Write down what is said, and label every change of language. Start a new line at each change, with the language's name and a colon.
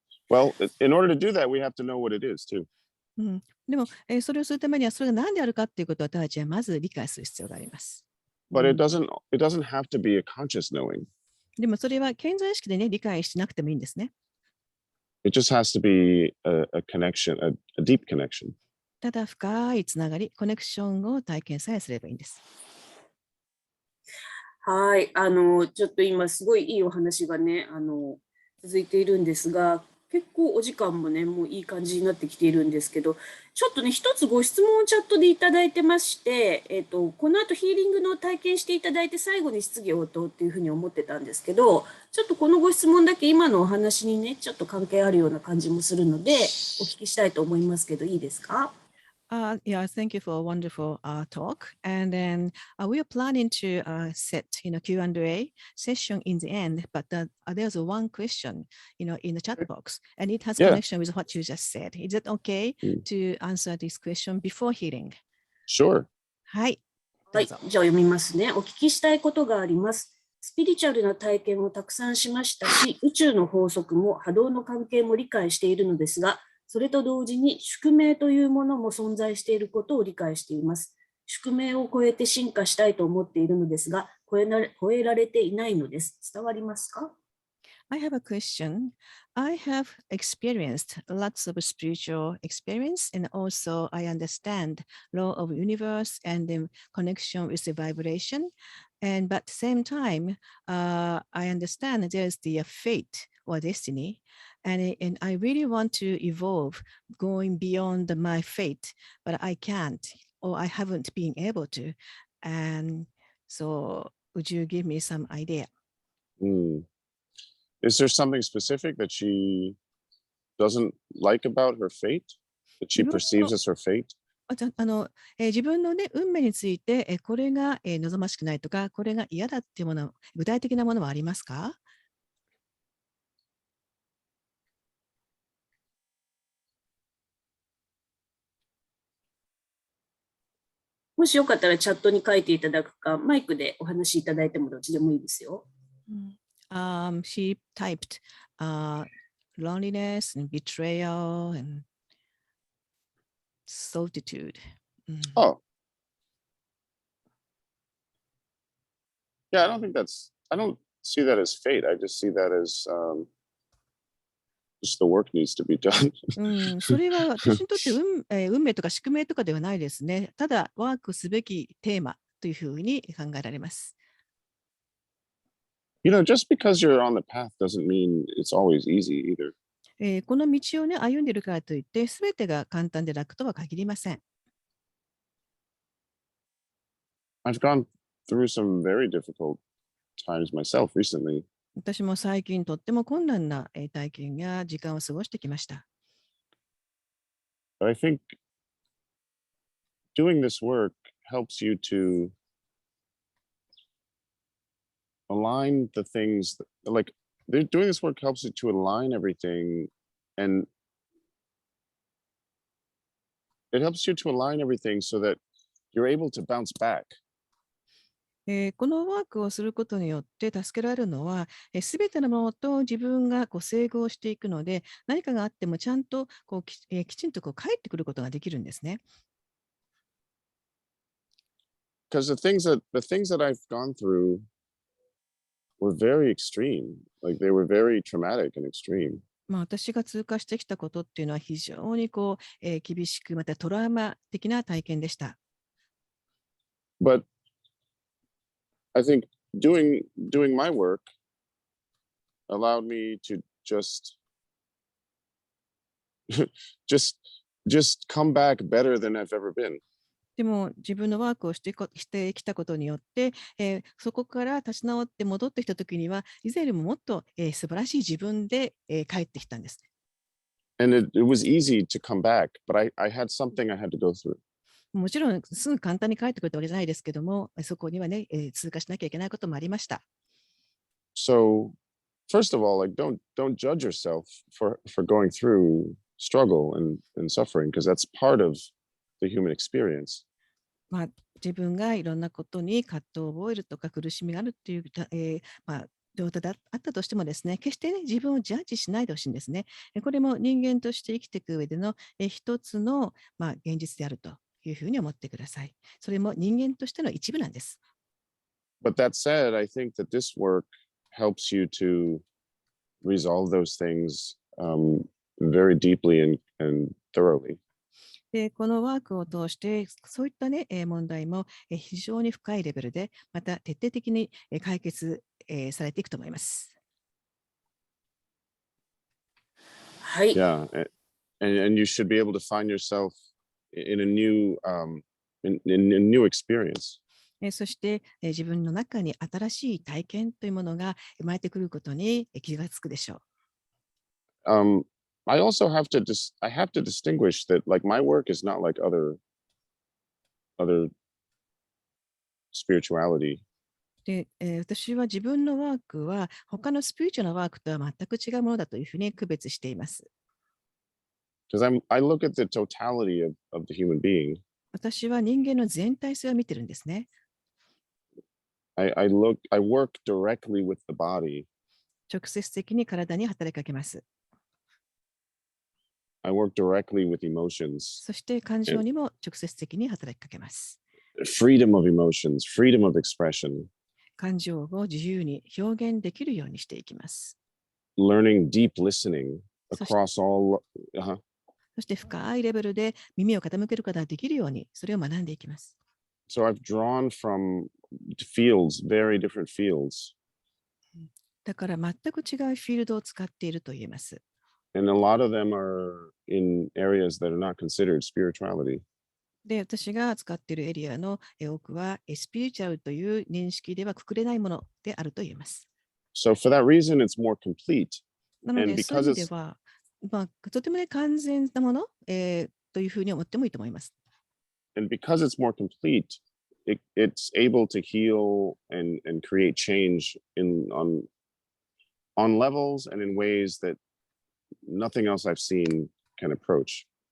English: Well, in order to do that, we have to know what it is too.
Japanese: でも、それをするためにはそれが何であるかということを私たちはまず理解する必要があります。
English: But it doesn't have to be a conscious knowing.
Japanese: でもそれは健在意識でね、理解しなくてもいいんですね。
English: It just has to be a connection, a deep connection.
Japanese: ただ深いつながり、コネクションを体験さえすればいいんです。はい、ちょっと今すごいいいお話がね、続いているんですが、結構お時間もね、もういい感じになってきているんですけど、ちょっとね、一つご質問をチャットでいただいてまして、この後ヒーリングの体験していただいて最後に質疑応答っていうふうに思ってたんですけど、ちょっとこのご質問だけ今のお話にね、ちょっと関係あるような感じもするので、お聞きしたいと思いますけど、いいですか
English: ？Yeah, thank you for a wonderful talk. And then we are planning to set, Q&A session in the end. But there's one question, in the chat box, and it has connection with what you just said. Is it okay to answer this question before healing? Sure.
Japanese: はい。はい、じゃあ読みますね。お聞きしたいことがあります。スピリチュアルな体験をたくさんしましたし、宇宙の法則も波動の関係も理解しているのですが、それと同時に宿命というものも存在していることを理解しています。宿命を超えて進化したいと思っているのですが、超えられていないのです。伝わりますか？
English: I have a question. I have experienced lots of spiritual experience, and also I understand law of universe and the connection with the vibration. But at the same time, I understand there's the fate or destiny, and I really want to evolve, going beyond my fate, but I can't, or I haven't been able to. And so, would you give me some idea? Is there something specific that she doesn't like about her fate? That she perceives as her fate?
Japanese: 自分のね、運命について、これが望ましくないとか、これが嫌だっていうもの、具体的なものはありますか？もしよかったらチャットに書いていただくか、マイクでお話しいただいてもどっちでもいいですよ。
English: She typed loneliness and betrayal and solitude. Oh. Yeah, I don't see that as fate. I just see that as just the work needs to be done.
Japanese: それは私にとって運命とか宿命とかではないですね。ただ、ワークすべきテーマというふうに考えられます。
English: Just because you're on the path doesn't mean it's always easy either.
Japanese: この道をね、歩んでいるからといって、すべてが簡単で楽とは限りません。
English: I've gone through some very difficult times myself recently.
Japanese: 私も最近とっても困難な体験や時間を過ごしてきました。
English: But I think doing this work helps you to align the things like doing this work helps you to align everything, and it helps you to align everything so that you're able to bounce back.
Japanese: このワークをすることによって助けられるのは、すべてのものと自分が整合していくので、何かがあってもちゃんときちんと帰ってくることができるんですね。
English: Because the things that I've gone through were very extreme. Like they were very traumatic and extreme.
Japanese: 私が通過してきたことっていうのは非常に厳しく、またトラウマ的な体験でした。
English: But I think doing my work allowed me to just come back better than I've ever been.
Japanese: でも自分のワークをしてきたことによって、そこから立ち直って戻ってきたときには、以前よりももっと、素晴らしい自分で、帰ってきたんです。
English: And it was easy to come back, but I had something I had to go through.
Japanese: もちろんすぐ簡単に帰ってくるわけじゃないですけども、そこにはね、通過しなきゃいけないこともありました。
English: So, first of all, like don't judge yourself for going through struggle and suffering, because that's part of the human experience.
Japanese: 自分がいろんなことに葛藤を覚えるとか苦しみがあるっていう、状態だったとしてもですね、決して、自分をジャッジしないでほしいんですね。これも人間として生きていく上での一つの、現実であるというふうに思ってください。それも人間としての一部なんです。
English: But that said, I think that this work helps you to resolve those things very deeply and thoroughly.
Japanese: で、このワークを通して、そういったね、問題も非常に深いレベルで、また徹底的に解決されていくと思います。はい。
English: Yeah, and you should be able to find yourself in a new in a new experience.
Japanese: そして、自分の中に新しい体験というものが生まれてくることに気がつくでしょう。
English: I also have to distinguish that like my work is not like other spirituality.
Japanese: で、私は自分のワークは他のスピリチュアルなワークとは全く違うものだというふうに区別しています。
English: Because I look at the totality of the human being.
Japanese: 私は人間の全体性を見てるんですね。
English: I work directly with the body.
Japanese: 直接的に体に働きかけます。
English: I work directly with emotions.
Japanese: そして感情にも直接的に働きかけます。
English: Freedom of emotions, freedom of expression.
Japanese: 感情を自由に表現できるようにしていきます。
English: Learning deep listening across all.
Japanese: そして深いレベルで耳を傾けることができるように、それを学んでいきます。
English: So I've drawn from fields, very different fields.
Japanese: だから全く違うフィールドを使っていると言えます。
English: And a lot of them are in areas that are not considered spirituality.
Japanese: で、私が使っているエリアの多くはスピリチュアルという認識ではくくれないものであると言えます。
English: So for that reason, it's more complete.
Japanese: なので、そういう意味では、とてもね、完全なもの、というふうに思ってもいいと思います。
English: And because it's more complete, it's able to heal and create change on levels and in ways that nothing else I've seen can approach.